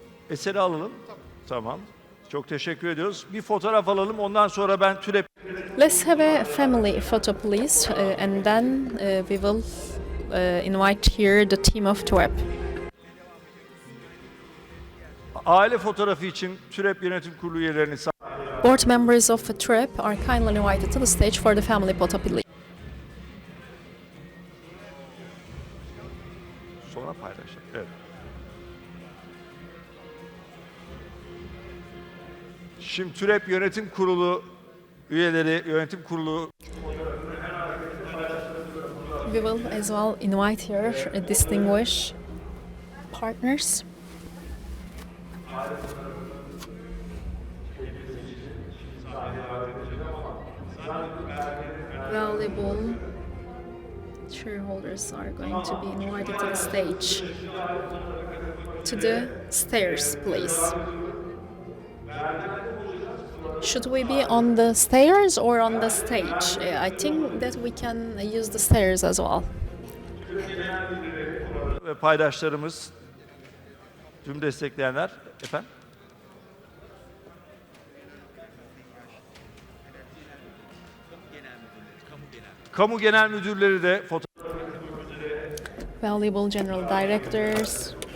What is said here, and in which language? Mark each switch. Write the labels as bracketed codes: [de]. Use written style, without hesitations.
[tr] Eseri alalım. Tamam. Çok teşekkür ediyoruz. Bir fotoğraf alalım. Ondan sonra ben TÜREP... [en] Let's have a family photo, please, and then we will invite here the team of TWEC. [tr] Aile fotoğrafı için TÜREP Yönetim Kurulu üyelerini... [en] Board members of TWEC are kindly invited to the stage for the family photo, please. [tr] Sonra paylaşalım. Evet. Şimdi TÜREP Yönetim Kurulu üyeleri, yönetim kurulu... [en] We will as well invite here distinguished partners. Valuable shareholders are going to be invited to the stage. To the stairs, please. Should we be on the stairs or on the stage? I think that we can use the stairs as well. [tr] Ve paydaşlarımız, tüm destekleyenler, efendim? Kamu genel müdürleri de fotoğraf... [en] Valuable general directors.